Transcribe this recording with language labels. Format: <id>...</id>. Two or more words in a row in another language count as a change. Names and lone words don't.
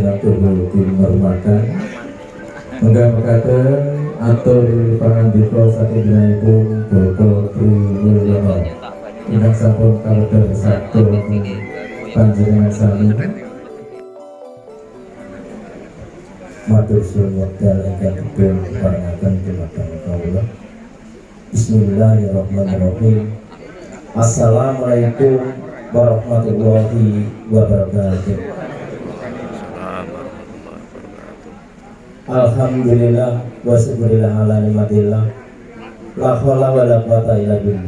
<jv>atur dinurmatan menggah mekaten atur pangandika satunggalipun Bapak Tri Mulyono ingkang sampun kalebet sabda panjenengan sami matur suwun wekdal ingkang dipun paringaken dumateng kawula.</jv> <ar>بسم الله الرحمن الرحيم. السلام عليكم ورحمة الله وبركاته. الحمد لله والشكر لله على نعمة الله لا حول ولا قوة إلا بالله.</ar>